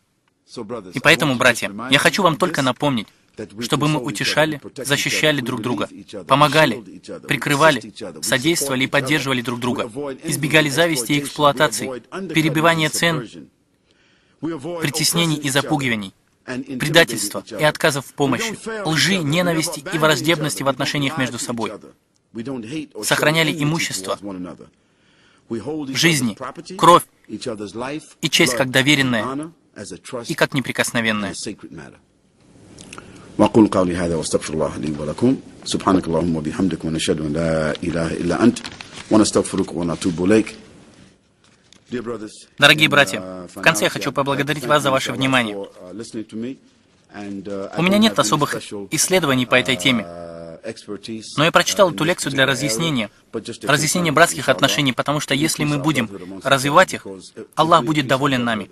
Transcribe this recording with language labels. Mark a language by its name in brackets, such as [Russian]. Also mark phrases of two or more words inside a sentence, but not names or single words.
[Russian] И поэтому, братья, я хочу вам только напомнить, чтобы мы утешали, защищали друг друга, помогали, прикрывали, содействовали и поддерживали друг друга, избегали зависти и эксплуатации, перебивания цен, притеснений и запугиваний, предательства и отказов в помощи, лжи, ненависти и враждебности в отношениях между собой. Сохраняли имущество, жизни, кровь и честь как доверенная и как неприкосновенная. [Arabic] وأقول قولي هذا واستغفر الله لي ولكم سبحانك اللهم وبحمدك ونشهد أن لا إله إلا أنت ونستغفرك ونتوب إليك. [Russian] Дорогие братья, в конце я хочу поблагодарить вас за ваше внимание. У меня нет особых исследований по этой теме. Но я прочитал эту лекцию для разъяснения братских отношений, потому что если мы будем развивать их, Аллах будет доволен нами.